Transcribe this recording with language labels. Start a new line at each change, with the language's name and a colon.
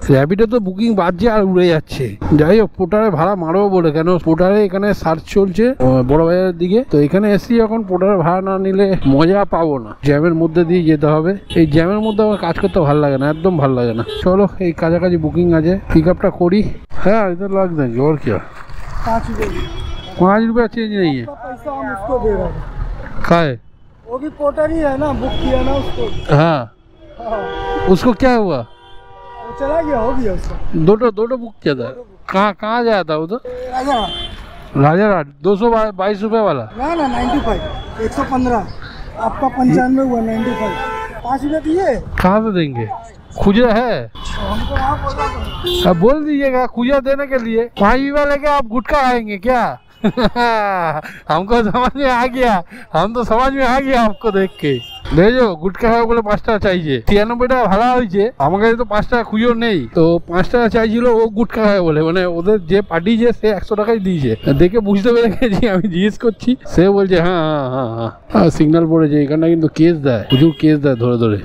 Bangla: র্যাপিডো তো বুকিং বাজছে আর উড়ে যাচ্ছে। যাই হোক পোর্টারে ভাড়া মারবো বলে, কেন পোর্টারে এখানে সার্চ চলছে বড় বাজারের দিকে, তো এখানে এসি এখন পোর্টারে ভাড়া না নিলে মজা পাবো না। জ্যামের মধ্যে দিয়ে যেতে হবে, এই জ্যামের মধ্যে আমার কাজ করতে ভালো লাগে না, একদম ভালো লাগে না। চলো এই কাছাকাছি বুকিং আছে, পিক আপটা করি।
Hindi: হ্যাঁ इधर लग देंगे और क्या। 5 रुपया चेंज नहीं है। पैसा हम उसको दे रहे हैं, खाए वो भी पोर्टर ही है ना, बुक किया ना उसको। हाँ हाँ, उसको क्या हुआ? वो चला गया, हो गया उसका। दो बुक किया था। कहाँ जाया था वो? तो राजा राजारहाट 222 रुपए वाला। ना 95, 115 आपका 95 हुआ, 95 5 रुपये दिए। कहाँ से देंगे? खुजरा है? हमको वहाँ बोला था। अब बोल दीजिएगा खुजरा देने के लिए। 5 रुपया लेके आप गुटखा खाएंगे क्या? हमको समझ में आ गया, हम तो समझ में आ गया आपको देख के।
Bangla: দেখো গুটকা খাওয়া বলে 5 টাকা চাইছে, 93 টাকা ভাড়া হয়েছে, আমার কাছে তো 5 টাকা খুঁজো নেই, তো 5 টাকা চাইছিল ও গুটকা খাওয়া বলে। মানে ওদের যে পাঠিয়েছে সে 100 টাকাই দিয়েছে। দেখে বুঝতে পেরে গেছি, আমি জিজ্ঞেস করছি, সে বলছে হ্যাঁ হ্যাঁ হ্যাঁ হ্যাঁ হ্যাঁ সিগন্যাল পড়েছে এখানটা, কিন্তু কেস দেয়, প্রচুর কেস দেয় ধরে ধরে।